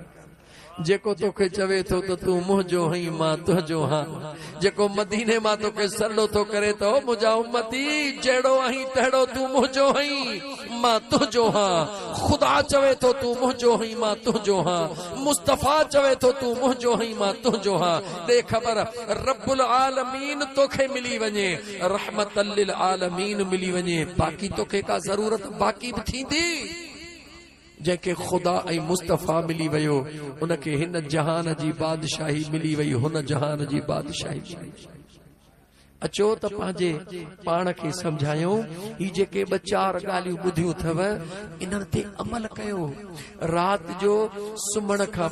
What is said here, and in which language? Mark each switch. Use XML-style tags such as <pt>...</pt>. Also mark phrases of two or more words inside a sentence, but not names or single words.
<sd>जेको तोखे चवे थो त तू मुंहिंजो हई मां तुंहिंजो हां जेको मदीने मां तोखे सरड़ो थो करे थो मुंहिंजा उम्मती जहिड़ो आहीं तहिड़ो तू मुंहिंजो हई मां तुंहिंजो हां ख़ुदा चवे थो तू मुंहिंजो हई मां तुंहिंजो हां मुस्तफ़ा चवे थो तू मुंहिंजो हई मां तुंहिंजो हां दे ख़बर</sd> <ar>رب العالمين</ar> <sd>तोखे मिली वञे</sd> <ar>رحمة للعالمين</ar> <sd>मिली वञे बाक़ी तोखे का ज़रूरत बाक़ी बि थींदी जंहिंखे ख़ुदा ऐं मुस्तफ़ा मिली वियो उनखे हिन जहान जी बादशाही मिली वई हुन जहान जी बादशाही अचो त पंहिंजे पाण खे सम्झायूं ही जेके ॿ चार ॻाल्हियूं ॿुधियूं अथव इन्हनि ते अमल कयो राति जो सुम्हण खां</sd>